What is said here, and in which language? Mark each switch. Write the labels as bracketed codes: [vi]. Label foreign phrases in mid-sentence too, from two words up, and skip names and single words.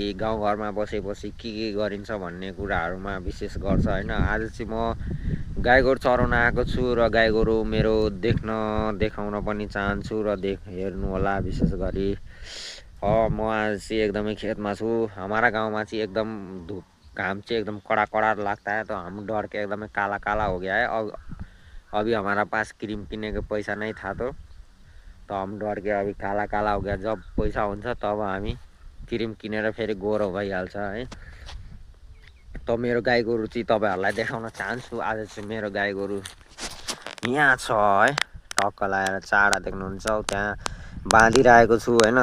[ne] गाउँघरमा बसेपछि के गरिन्छ भन्ने कुराहरूमा विशेष गर्छ होइन। आज चाहिँ म गाई गोरु चराउन आएको छु र गाई गोरु मेरो देखाउन पनि चाहन्छु र हेर्नु होला। विशेष गरी म आज चाहिँ एकदमै खेतमा छु। [hi] हमारा [ne] गाउँमा चाहिँ [hi] एकदम धूप [ne] घाम चाहिँ [hi] एकदम कड़ा कड़ा लगता है, तो हम डर के एकदम काला काला हो गया है। अभी हमारा पास क्रीम किन्ने का पैसा नहीं था, तो हम डर के अभी काला काला हो गया। [ne] जब पैसा हुन्छ तब हामी क्रीम किनेर फेरि गोरो भइहाल्छ है। त मेरो गाई गोरु चाहिँ तपाईँहरूलाई देखाउन चाहन्छु। आज चाहिँ मेरो गाई गोरु यहाँ छ है, टक्क लगाएर चारा देख्नुहुन्छ त्यहाँ बाँधिरहेको छु होइन।